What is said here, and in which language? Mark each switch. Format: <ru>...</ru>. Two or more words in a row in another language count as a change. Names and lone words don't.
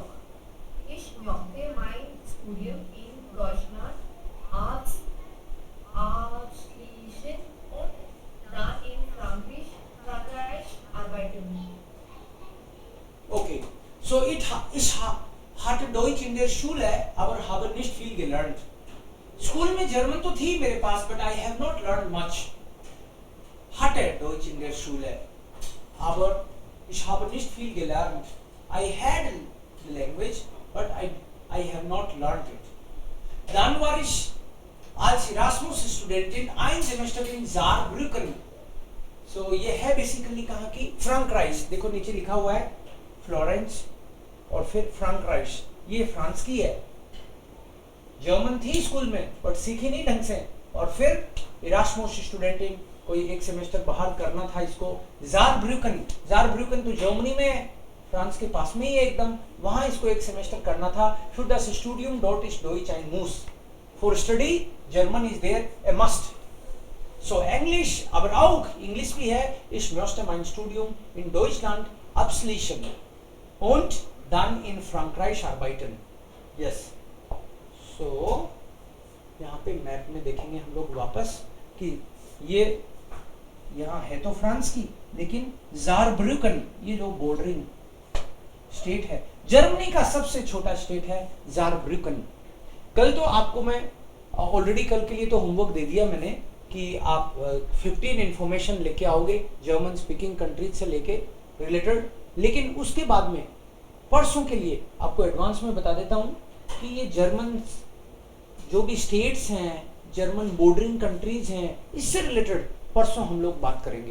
<de>Ich möchte mein Studium in Deutschland abschließen und dann in Frankreich arbeiten.</de> <en>Okay, so</en> <de>ich hatte Deutsch in der Schule, aber habe nicht viel gelernt.</de> <hi>स्कूल में जर्मन तो थी मेरे पास,</hi> <en>but I have not learned much.</en> <de>Hatte Deutsch in der Schule, aber ich habe nicht viel gelernt.</de> <en>I had the language, but I have not learned it.</en> <de>Dann war ich als Erasmus-Studentin ein Semester in Saarbrücken.</de> <hi>So ये है बेसिकली कहाँ की? फ्रांक्राइस। देखो नीचे लिखा हुआ है फ्लोरेंस और फिर फ्रांक्राइस, ये फ्रांस की है। जर्मन थी स्कूल में बट सीखी नहीं ढंग से, और फिर इरास्मस स्टूडेंटिंग, कोई एक सेमेस्टर बाहर करना था इसको। ज़ारब्रुकन, ज़ारब्रुकन तो जर्मनी में है, फ्रांस के पास में ही है एकदम, वहां इसको एक सेमेस्टर करना था।</hi> <de>Für das Studium dort ist Deutsch ein Muss.</de> <en>For study German is there a must. So English,</en> <de>aber auch English</de> <hi>भी है।</hi> <de>Ich möchte mein Studium in Deutschland abschließen und dann in Frankreich arbeiten.</de> <en>Yes.</en> <hi>So यहाँ पे मैप में देखेंगे हम लोग वापस कि ये यहाँ है तो फ्रांस की, लेकिन ज़ारब्रुकन ये जो</hi> <en>bordering state</en> <hi>है, जर्मनी का सबसे छोटा स्टेट है ज़ारब्रुकन। कल तो आपको मैं ऑलरेडी कल के लिए तो होमवर्क दे दिया मैंने कि आप 15 इंफॉर्मेशन लेके आओगे</hi> <en>German speaking countries</en> <hi>से लेके रिलेटेड, लेकिन उसके बाद में परसों के लिए आपको एडवांस में बता देता हूँ कि ये जर्मन जो भी स्टेट्स हैं,</hi> <en>German bordering countries</en> <hi>हैं, इससे रिलेटेड परसों हम लोग बात करेंगे।</hi>